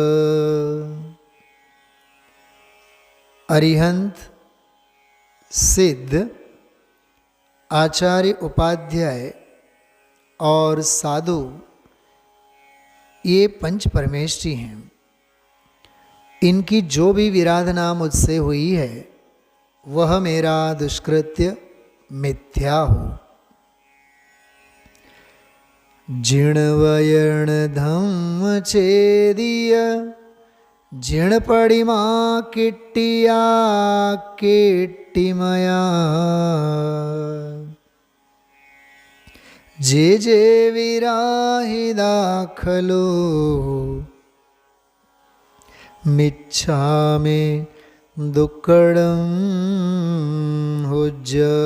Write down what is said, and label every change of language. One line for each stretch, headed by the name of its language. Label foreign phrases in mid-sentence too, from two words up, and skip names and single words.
Hindi: अरिहंत सिद्ध आचार्य उपाध्याय और साधु ये पंच परमेष्ठी हैं। इनकी जो भी विराधना मुझसे हुई है, वह मेरा दुष्कृत्य मिथ्या हो।
Prakrit languages: जिणवयण धम्म छेदिय जिण पड़िमा किट्टिया किट्टिमया जे जे विराहिदा खलु मिच्छामि दुक्कडं हुज्ज।